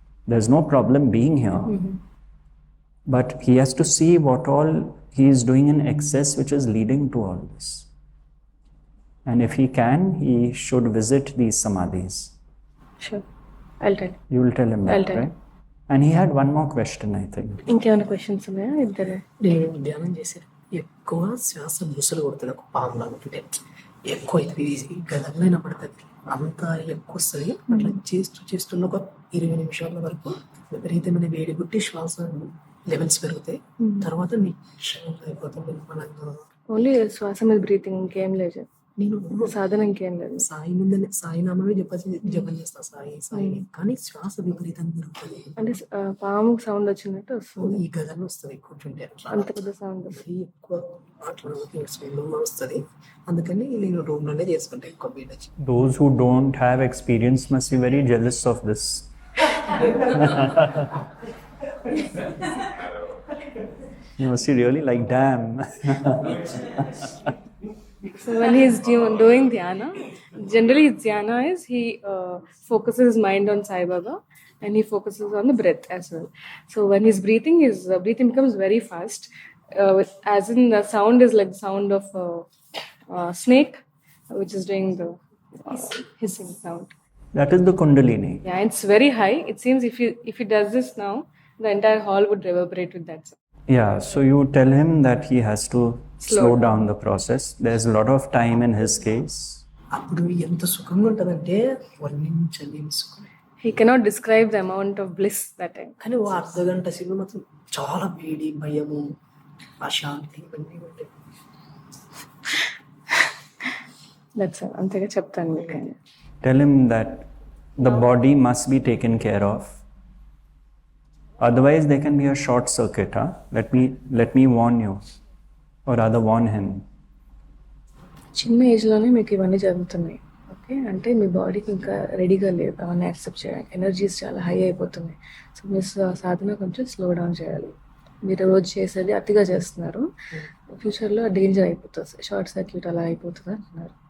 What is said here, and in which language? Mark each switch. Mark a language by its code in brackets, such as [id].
[en] There's no problem being here. But he has to see what all he is doing in excess, which is leading to all this. And if he can, he should visit these samadhis. Sure. I'll tell him. You will tell him that, I'll tell him. right? And he had one more question, I think. [te] ఇంకేమైనా questions ఉన్నాయా ఇద్దరు? నేను ధ్యానం చేశాను. ఎక్కువ శ్వాస ముసలు కొడుతుంది, ఒక పాము లాగుతుంటే ఎక్కువ ఇది గదంలో పడుతుంది, అంత ఎక్కువ వస్తుంది. అట్లా చేస్తున్న ఒక 20 నిమిషాల వరకు విపరీతమైన వేడి పుట్టి శ్వాస లెవెల్స్ పెరుగుతాయి. తర్వాత నిశ్చలంగా అయిపోతుంది. ఓన్లీ శ్వాస మీద బ్రీతింగ్, ఇంకేం లేదు. నేను సాధన ఇంకేం లేదు. సాయి ముందని సాయి నామమే జపం చేస్తా, సాయి. కానీ శ్వాస విపరీతంగా పెరుగుతుంది. అంటే పాము సౌండ్ వచ్చినట్టు వస్తుంది. ఈ గదంలో వస్తుంది కూర్చుంటే, అంత పెద్ద సౌండ్ ఎక్కువ అట్లా వస్తుంది. అందుకని నేను రూమ్ లోనే చేసుకుంటా ఎక్కువ వేడి వచ్చి. [en] Those who don't have experience must be very jealous of this. You must be really like, damn. So when he's doing dhyana, generally his dhyana is he focuses his mind on Sai Baba and he focuses on the breath as well. So when he's breathing, his breathing becomes very fast. As in the sound is like the sound of a snake, which is doing the hissing sound. That is the Kundalini. Yeah, it's very high. It seems if he does this now, the entire hall would reverberate with that sound. Yeah, so you tell him that he has to slow down the process. There's a lot of time in his case. [te] అప్పుడు ఎంత సుఖంగా ఉంటుందంటే వర్ణించలేని సుఖం. [en] He cannot describe the amount of bliss that time. [te] కానీ ఓ అర్ధగంట సేపు మాత్రం చాలా వేడి, భయము, అశాంతి ఇవన్నీ ఉంటాయి. [en] That's all. [te] అంతగా చెప్తాను మీకు. [en] Tell him that the body must be taken care of. Otherwise, there can be a short circuit. Let me warn you, or rather warn him. [te] చిన్న ఏజ్లోనే మీకు ఇవన్నీ జరుగుతున్నాయి. ఓకే, అంటే మీ బాడీకి ఇంకా రెడీగా లేదు అవన్నీ యాక్సెప్ట్ చేయడానికి. ఎనర్జీస్ చాలా హై అయిపోతున్నాయి. సో మీ సాధన కొంచెం స్లో డౌన్ చేయాలి. మీరు రోజు చేసేది అతిగా చేస్తున్నారు, ఫ్యూచర్లో డేంజర్ అయిపోతుంది, షార్ట్ సర్క్యూట్ అలా అయిపోతుంది అంటున్నారు.